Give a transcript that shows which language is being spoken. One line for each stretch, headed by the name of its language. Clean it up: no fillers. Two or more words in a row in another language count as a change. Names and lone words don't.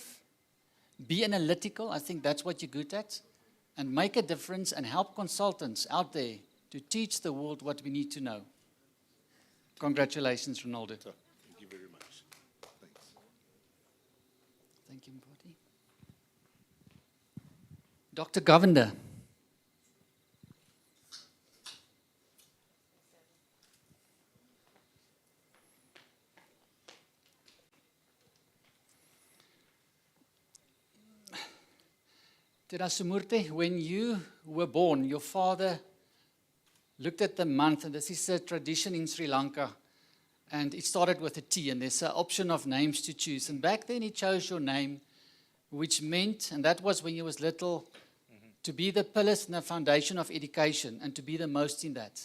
English: Be analytical. I think that's what you're good at. And make a difference and help consultants out there to teach the world what we need to know. Congratulations, Ronaldo. Thank you very much. Thanks. Thank you, Mpoti. Dr. Govender. Terasumurte, when you were born, your father looked at the month, and this is a tradition in Sri Lanka, and it started with a T, and there's an option of names to choose. And back then he chose your name, which meant, and that was when you was little, to be the pillars and the foundation of education, and to be the most in that.